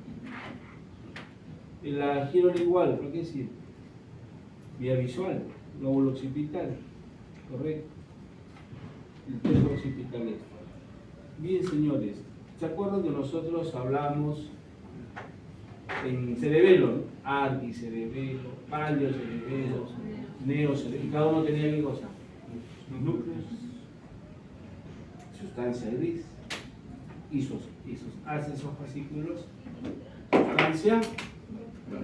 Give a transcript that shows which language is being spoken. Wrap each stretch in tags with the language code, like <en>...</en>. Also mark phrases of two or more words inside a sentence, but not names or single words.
<es>La giro lingual, ¿para qué sirve? Vía visual, lóbulo occipital, correcto. El temporo occipital externo. Bien, señores, ¿se acuerdan que nosotros hablamos en cerebelo, ¿no? Arquicerebelo, paliocerebelo, neocerebelo, y cada uno tenía qué cosa? Los núcleos, sustancia gris, y sus haces esos fascículos, sustancia blanca.</es>